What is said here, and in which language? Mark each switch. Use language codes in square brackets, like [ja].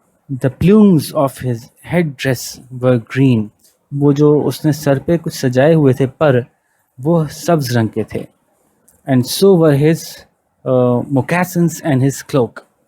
[en] The plumes of his head dress were green. [ur] وہ جو اس نے سر پہ کچھ سجائے ہوئے تھے پر وہ سبز رنگ کے تھے. [en] And so were his moccasins and his cloak.